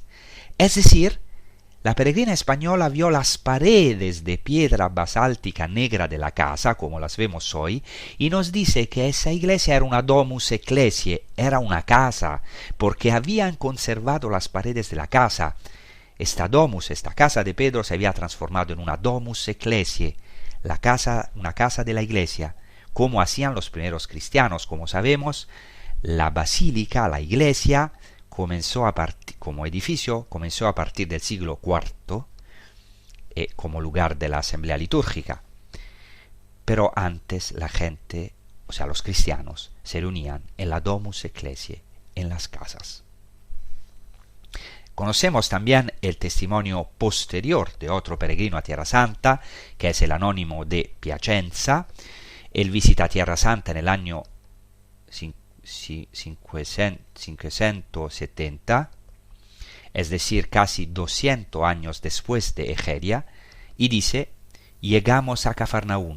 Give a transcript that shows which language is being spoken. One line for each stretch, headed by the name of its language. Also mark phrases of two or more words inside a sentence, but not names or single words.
Spanish: Es decir, la peregrina española vio las paredes de piedra basáltica negra de la casa, como las vemos hoy, y nos dice que esa iglesia era una
Latin: domus ecclesiae,
Spanish: era una casa, porque habían conservado las paredes de la casa. Esta domus, esta casa de Pedro, se había transformado en una
Latin: domus ecclesiae,
Spanish: una casa de la iglesia, como hacían los primeros cristianos. Como sabemos, la basílica, la iglesia, como edificio, comenzó a partir del siglo IV como lugar de la asamblea litúrgica. Pero antes la gente, o sea, los cristianos, se reunían en la
Latin: domus ecclesiae,
Spanish: en las casas. Conocemos también el testimonio posterior de otro peregrino a Tierra Santa, que es el anónimo de Piacenza. Él visita Tierra Santa en el año 570, es decir, casi 200 años después de Egeria, y dice, llegamos a Cafarnaún.